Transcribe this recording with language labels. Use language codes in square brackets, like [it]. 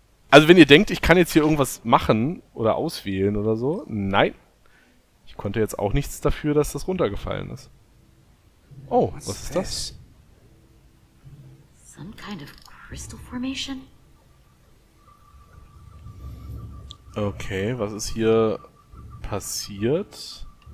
[de] Also wenn ihr denkt, ich kann jetzt hier irgendwas machen oder auswählen oder so, nein. Ich konnte jetzt auch nichts dafür, dass das runtergefallen ist. Oh, was ist das? [en] Some kind of crystal formation? [de] Okay, was ist hier passiert?